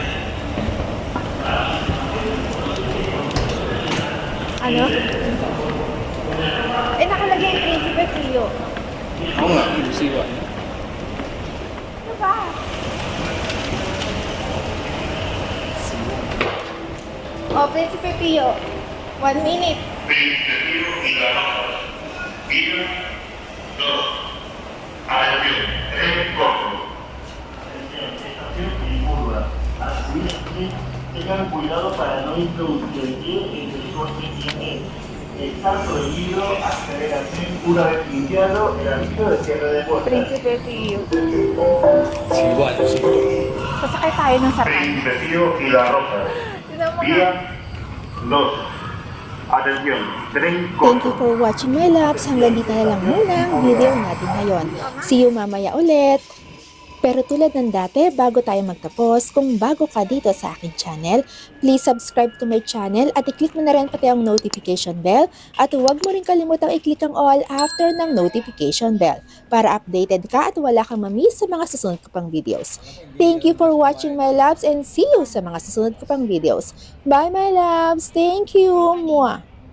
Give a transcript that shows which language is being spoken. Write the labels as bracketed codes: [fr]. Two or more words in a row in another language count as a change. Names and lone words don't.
[tl] Ano? Eh, nakalagay yung Principe Pio. Oo nga, siwa. Ano ba? Oh, Principe Pio. 1 minute. [es] Tengan cuidado para no introducir el pie entre el corte y el pie. Está prohibido acceder al tren una vez limpiado el aviso de cierre de puertas. [tl] Principe Pio. Siwa. Sasakay tayo ng sarap. [es] Príncipe Pío y la Rosa. [tl] Tinan mo nga. [es] Vía 2. Atención, tren [en] Thank [es] corto. [en] you for watching my loves. [tl] Hanggang dito na lang muna ang video natin ngayon. [en] See you [tl] mamaya ulit. Pero tulad ng dati, bago tayo magtapos, kung bago ka dito sa aking channel, [en] please subscribe to my channel [tl] at i-click mo na rin pati ang [en] notification bell [tl] at huwag mo rin kalimutang i-click ang [en] all after [tl] ng [en] notification bell [tl] para updated ka at wala kang mamiss sa mga susunod ko pang videos. [en] Thank you for watching my loves and see you [tl] sa mga susunod ko pang videos. [en] Bye my loves! Thank you! Mwah!